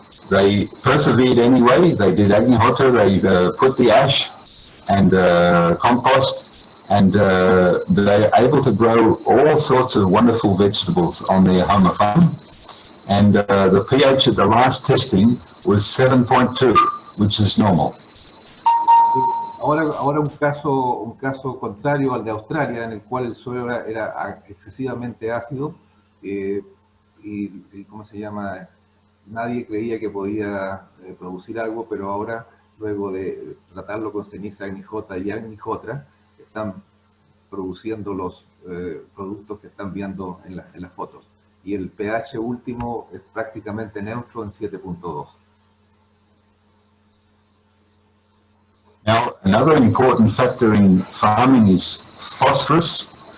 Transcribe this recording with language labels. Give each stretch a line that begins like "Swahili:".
English: They persevered anyway. They did Agnihotra, they put the ash and compost, and they were able to grow all sorts of wonderful vegetables on their Homa farm. And the pH at the last testing was 7.2, which is normal.
Spanish: Ahora un caso contrario al de Australia, en el cual el suelo era excesivamente ácido y ¿cómo se llama? Nadie creía que podía producir algo, pero ahora, luego de tratarlo con ceniza Agnihotra y Agnihotra, están produciendo los productos que están viendo en las fotos. Y el pH último es prácticamente neutro en 7.2.
English: Now, another important factor in farming is phosphate.